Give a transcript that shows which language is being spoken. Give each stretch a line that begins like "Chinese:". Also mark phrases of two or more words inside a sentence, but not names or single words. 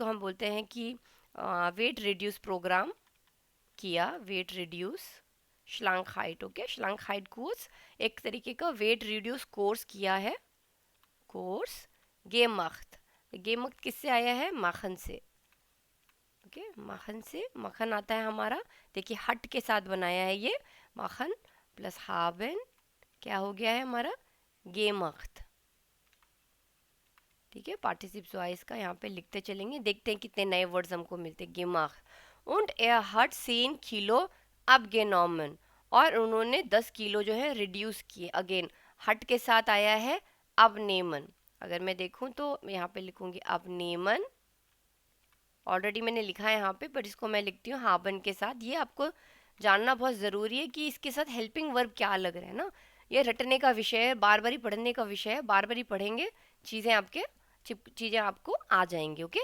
Hindi: हम बोलते हैं कि
English: weight reduce program
Hindi: किया,
English: weight reduce
Hindi: Schlankheit, ओके, Schlankheit कोर्स, एक तरीके का
English: weight reduce course
Hindi: किया है, कोर्स gemacht, gemacht किससे आया है, माखन से, ओके, माखन से, मक्खन आता है हमारा, देखिए हट के साथ बनाया है ये, माखन प्लस हाबन, क्या हो गया है हमारा, गेमख्त, ठीक है। पार्टिसिप्स वाइज का यहाँ पे लिखते चलेंगे, देखते हैं कितने नए वर्ड्स हमको मिलते हैं, गेमख,
German: und er hat 10 किलो abgenommen,
Hindi: और उन्होंने 10 किलो जो है रिड्यूस किए, अगेन हट के साथ आया है abnehmen, अगर मैं देखूं तो यहाँ पे लिखूंगी abnehmen, ऑलरेडी मैंने लिखा है यहाँ पे, पर इसको मैं लिखती हूँ हाबन के साथ। ये आपको जानना बहुत ज़रूरी है कि इसके साथ
English: helping verb
Hindi: क्या लग रहा है ना, ये रटने का विषय है, बार बार ही पढ़ने का विषय है, बार बार ही पढ़ेंगे, चीज़ें आपको आ जाएंगी, ओके।